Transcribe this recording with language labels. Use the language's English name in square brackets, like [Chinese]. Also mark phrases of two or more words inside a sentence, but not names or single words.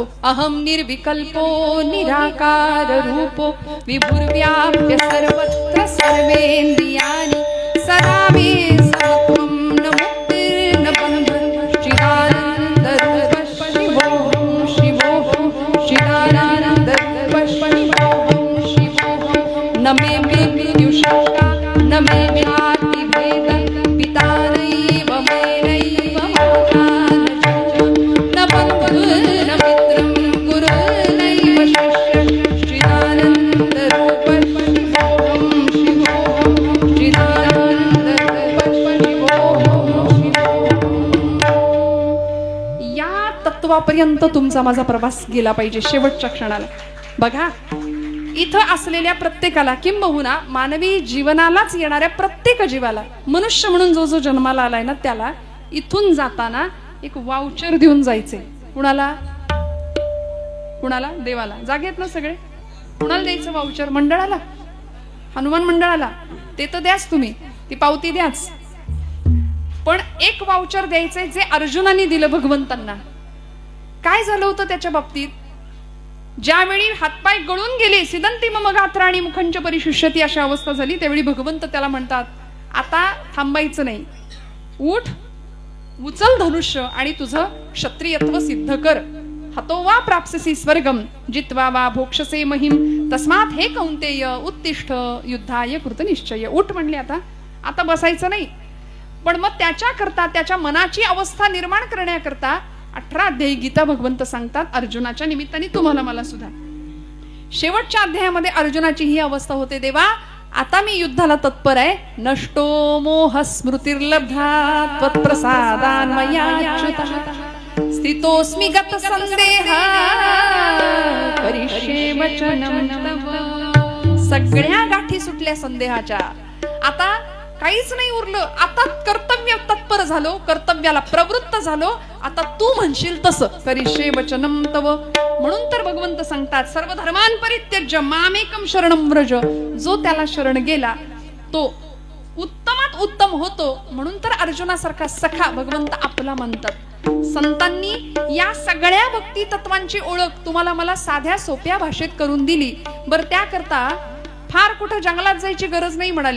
[Sanskrit] अहम निर्विकल्पो निराकार रूपो विभुर्व्याप्य सर्वत्र सर्वेंद्रियाणि सदा मे समत्वं न मुक्तिर्न बन्धनं चिदानंद रूप शिवोऽहं शिवोऽहं चिदानंद रूप शिवोऽहं शिवोऽहं न मे विद्युषका न मे व्याप्ति भेद पिता नैव मेनैव माता न बन्धुर्न मित्रं गुरुर्नैव शिष्यः चिदानंद रूप शिवोऽहं शिवोऽहं चिदानंद रूप शिवोऽहं शिवोऽहं. [Marathi] या तत्वापर्यंत तुमचा माझा प्रवास गेला पाहिजे शेवटच्या क्षणाला. बघा, इथं असलेल्या प्रत्येकाला, किंबहुना मानवी जीवनालाच येणाऱ्या प्रत्येक जीवाला, मनुष्य म्हणून जो जो जन्माला आलाय ना, त्याला इथून जाताना एक वाउचर देऊन जायचे. कुणाला? कुणाला? देवाला. जागेत ना सगळे? कुणाला द्यायचं वाउचर? मंडळाला, हनुमान मंडळाला. ते तर द्याच तुम्ही, ती पावती द्याच. पण एक वाउचर द्यायचंय जे अर्जुनाने दिलं भगवंतांना. काय झालं होतं त्याच्या बाबतीत? ज्यावेळी हातपाय गळून गेले, [Sanskrit] सिदंती मम गात्राणी मुखंच परिशुष्यती [Marathi] अशी अवस्था झाली, त्यावेळी भगवंत त्याला म्हणतात, आता थांबायचं नाही, उठ, उचल धनुष्य आणि तुझं क्षत्रियत्व सिद्ध कर. [Sanskrit] हतो वा प्राप्स्यसि स्वर्गम जित्वा वा भोक्षसे महिम तस्मात् हे कौंतेय उत्तिष्ठ युद्धाय कृतनिश्चय. [Marathi] उठ म्हणले, आता बसायचं नाही. पण मग त्याच्याकरता, त्याच्या मनाची अवस्था निर्माण करण्याकरता 18 अध्यायी गीता भगवंत सांगतात अर्जुनाच्या निमित्ताने, तुम्हाला मला सुद्धा. शेवटच्या अध्यायामध्ये अर्जुनाची ही अवस्था होते, देवा आता मी युद्धाला तत्पर आहे. [Sanskrit] नष्टो मोह स्मृतिर्लब्धा त्वत्प्रसादान्मयाच्युतः स्थितोऽस्मि गत संदेहा करिष्ये वचनं तव. [Marathi] सगळ्या गाठी सुटल्या संदेहाच्या. आता काहीच नाही उरलं. आता कर्तव्य तत्पर झालो, कर्तव्याला प्रवृत्त झालो. आता तू म्हणशील तसं [Sanskrit] करिष्ये वचनं तव. [Marathi] म्हणून तर भगवंत सांगतात, [Sanskrit] सर्व धर्मान् परित्यज्य मामेकं शरणं व्रज. [Marathi] जो त्याला शरण गेला तो उत्तमात उत्तम होतो. म्हणून तर अर्जुनासारखा सखा भगवंत आपला म्हणतात. संतांनी या सगळ्या भक्ती तत्वांची ओळख तुम्हाला मला साध्या सोप्या भाषेत करून दिली. बरं, त्याकरता फार कुठं जंगलात जायची गरज नाही म्हणाले.